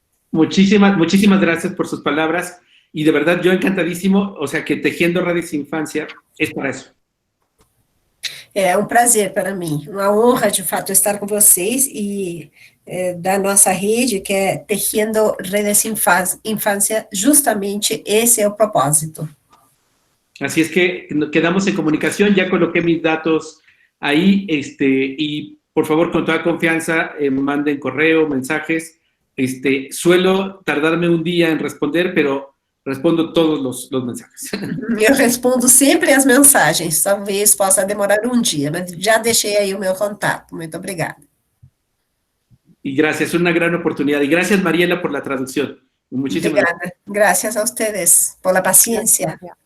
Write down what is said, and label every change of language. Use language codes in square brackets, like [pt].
[es] Muchísimas gracias por sus palabras y de verdad yo encantadísimo, o sea que Tejiendo Redes Infancia es para eso. [pt] É um prazer para mim, uma honra de fato estar com vocês e da nossa rede, que é Tejiendo Redes Infancia, justamente esse é o propósito. [es] Así es que quedamos en comunicación, ya coloqué mis datos ahí, y por favor, con toda confianza, manden correo, mensajes. Suelo tardarme un día en responder, pero respondo todos los mensajes. [pt] Eu respondo sempre as mensagens, talvez possa demorar um dia, mas já deixei aí o meu contato. Muito obrigada. [es] Y gracias, una gran oportunidad. Y gracias, Mariela, por la traducción. Muchísimas [pt] Obrigada. [es] Gracias a ustedes por la paciencia.